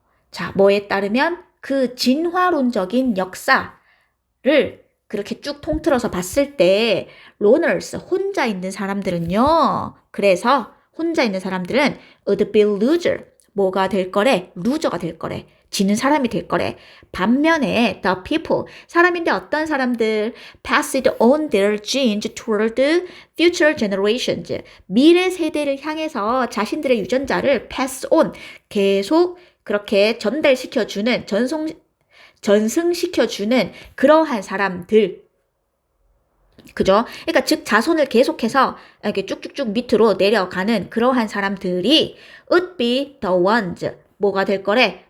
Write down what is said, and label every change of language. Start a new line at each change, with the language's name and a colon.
Korean: 자, 뭐에 따르면 그 진화론적인 역사를 그렇게 쭉 통틀어서 봤을 때 loners, 혼자 있는 사람들은요. 그래서 혼자 있는 사람들은
English: would be loser.
Korean: 뭐가 될 거래? 루저가 될 거래. 지는 사람이 될 거래. 반면에
English: the people,
Korean: 사람인데 어떤 사람들
English: passed on their genes toward future generations.
Korean: 미래 세대를 향해서 자신들의 유전자를 pass on, 계속 그렇게 전달시켜주는, 전승시켜주는 그러한 사람들. 그죠? 그러니까 즉 자손을 계속해서 이렇게 쭉쭉쭉 밑으로 내려가는 그러한 사람들이
English: would be the ones.
Korean: 뭐가 될 거래?